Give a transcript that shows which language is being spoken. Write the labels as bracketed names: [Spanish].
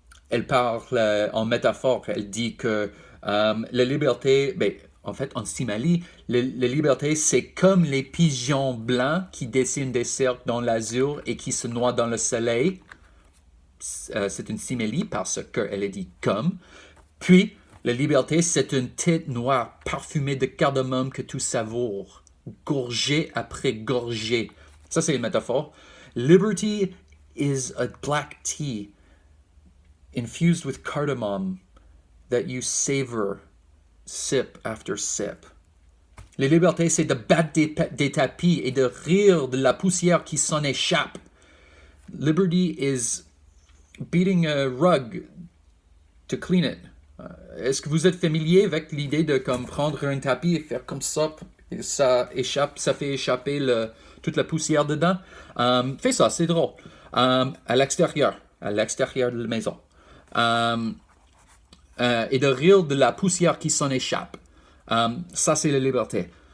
[French] Elle parle en métaphore, elle dit que la liberté, en fait, en simili, la liberté, c'est comme les pigeons blancs qui dessinent des cercles dans l'azur et qui se noient dans le soleil. C'est une simili parce qu'elle est dit comme. Puis, la liberté, c'est une tête noire parfumée de cardamome que tu savoures, gorgée après gorgée. Ça, c'est une métaphore. [English] Liberty is a black tea infused with cardamom that you savor sip after sip. [French] La liberté, c'est de battre des tapis et de rire de la poussière qui s'en échappe. [English] Liberty is beating a rug to clean it. [French] Est-ce que vous êtes familier avec l'idée de comme prendre un tapis et faire comme ça, et ça fait échapper toute la poussière dedans? Fais ça, c'est drôle. À l'extérieur de la maison. Et de rire de la poussière qui s'en échappe. Ça, c'est la liberté.